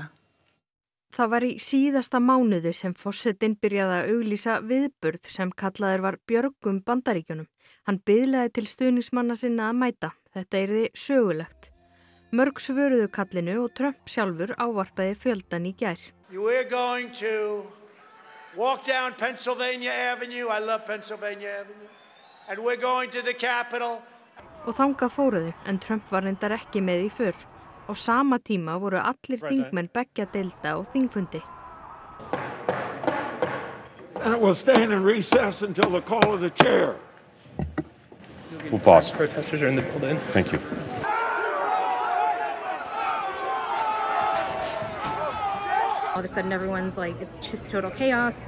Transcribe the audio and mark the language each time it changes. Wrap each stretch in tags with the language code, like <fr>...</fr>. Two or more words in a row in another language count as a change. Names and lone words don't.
<is>Það var í síðasta mánuði sem forsetinn byrjaði að auglýsa viðburð sem kallaður var Björgum Bandaríkjunum. Hann biðlaði til stuðningsmanna sinna að mæta. Þetta yrði sögulegt. Mörg svöruðu kallinu og Trump sjálfur ávarpaði fjöldan í gær.</is> <en>We're going to walk down Pennsylvania Avenue. I love Pennsylvania Avenue. And we're going to the Capitol.</en> <is>Og þangað fóruðu, en Trump var reyndar ekki með í för. Á sama tíma voru allir þingmenn beggja deilda á þingfundi.</is> <en>And it will stand in recess until the call of the chair. We'll pause. Protesters are in the building. Thank you. All of a sudden, everyone's like, it's just total chaos.</en>